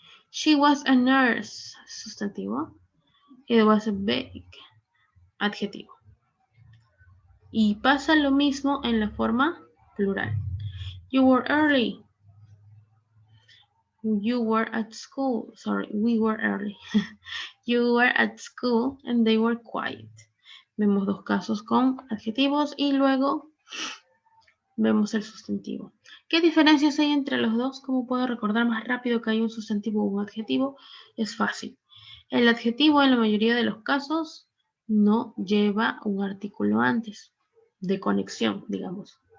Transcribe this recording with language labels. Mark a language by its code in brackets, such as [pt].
[en] She was a nurse, sustantivo. It was a big, adjetivo. [es] Y pasa lo mismo en la forma plural. [en] You were early. You were at school. Sorry, we were early. You were at school and they were quiet. [es] Vemos dos casos con adjetivos y luego vemos el sustantivo. ¿Qué diferencias hay entre los dos? ¿Cómo puedo recordar más rápido que hay un sustantivo o un adjetivo? Es fácil. El adjetivo en la mayoría de los casos no lleva un artículo antes, de conexión, digamos.